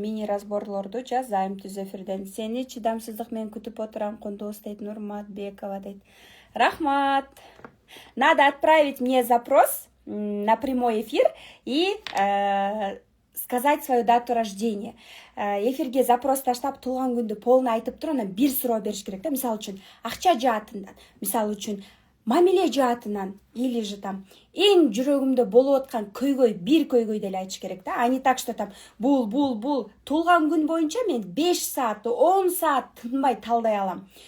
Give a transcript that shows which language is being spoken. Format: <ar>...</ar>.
<ky>Мини разборлорду жазайм түз эфирден. Сени чыдамсыздык менен күтүп отурам, Кундуз дейт, Нурматбекова дейт. Рахмат.</ky> <ru>Надо отправить мне запрос на прямой эфир и сказать свою дату рождения.</ru> <ky>Эфирге запрос таштап, туулган күндү</ky> <ru>полный</ru> <ky>айтып туруп, анан бир суроо бериш керек да. Мисалы үчүн, акча жаатынан, мисалы үчүн, мамиле жаатынан,</ky> <ru>или же там</ru> <ky>эң жүрөгүмдө болуп аткан көйгөй, бир көйгөй деле айтыш керек да.</ky> <ru>А не так, что там</ru> <ky>бул туулган күн боюнча мен 5 саат, 10 саат тынбай талдай алам.</ky>